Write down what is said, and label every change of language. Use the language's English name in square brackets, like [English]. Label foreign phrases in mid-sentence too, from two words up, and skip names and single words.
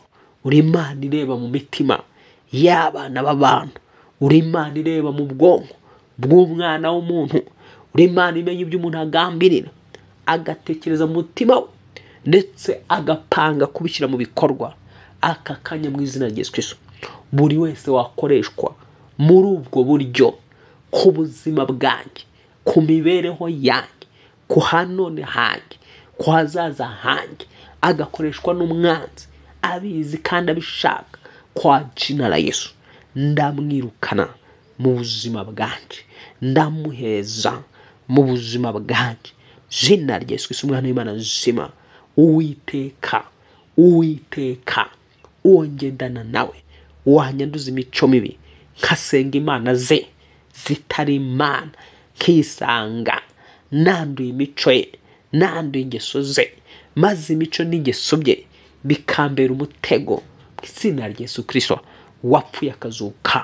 [Kinyarwanda] Uri Imana ireba mu mitima y'abana b'abantu, uri Imana ireba mu bwonko bw'umwana w'umuntu, uri Imana imenya ibyo umuntu agambirira, agatekereza mu mutima we, ndetse agapanga kubishyira mu bikorwa aka kanya mu izina rya Yesu Kristo. Buri wese wakoreshwa muri ubwo buryo ku buzima bwanjye, ku mibereho yanjye, ku hanone hanjye, ku hazaza hanjye, agakoreshwa n'umwanzi abizi kandi abishaka, [Swahili] kwa jina la Yesu [Kinyarwanda] ndamwirukana mu buzima bwanjye, ndamuheza mu buzima bwanjye. Jina rya Yesu Kristo umwana w'Imana nzima. Uwiteka uwongendana nawe, wanyanduza imico mibi, nkasenga imana ze zitari Imana, nkisanga nanduye imico ye, nanduye ingeso ze, maze imico n'ingeso bye bikambera umutego mu izina rya Yesu Kristo wapfuye akazuka.